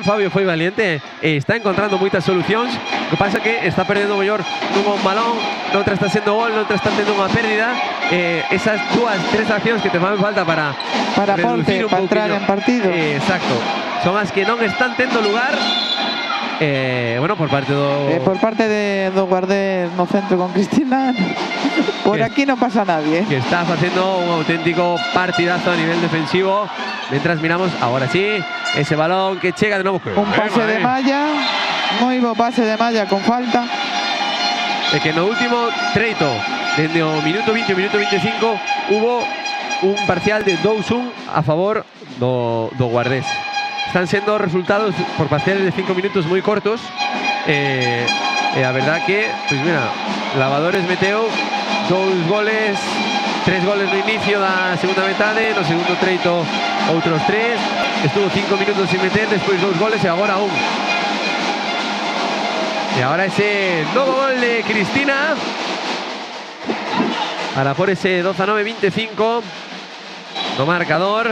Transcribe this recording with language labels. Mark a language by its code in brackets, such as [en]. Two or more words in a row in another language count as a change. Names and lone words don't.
[gl] Fabio foi valiente, está encontrando moitas solucións. O que pasa que está perdendo o mellor nun balón, noutra está sendo gol, noutra está tendo unha pérdida. Esas dúas, tres accións que te fan falta para Ponte, para entrar en partido. Exacto. Son as que non están tendo lugar. Bueno, por parte do Guardés no centro con Cristina. [es] Por aquí no pasa nadie. Que está haciendo un auténtico partidazo a nivel defensivo. Mientras miramos, ahora sí, ese balón que llega de nuevo. Un pase de Malla, muy buen pase de Malla con falta. Es que en el último treito, desde el minuto 20 al minuto 25, hubo un parcial de 2-1 a favor do Guardés. Están siendo resultados por parciales de 5 minutos muy cortos. La verdad que, pues mira, [gl] Lavadores meteu 2 goles, 3 goles no inicio da segunda metade, no segundo treito outros 3, [es] estuvo 5 minutos sin meter, [gl] despois 2 goles e agora 1. E agora ese novo gol de Cristina para por ese 12-9-25 no marcador.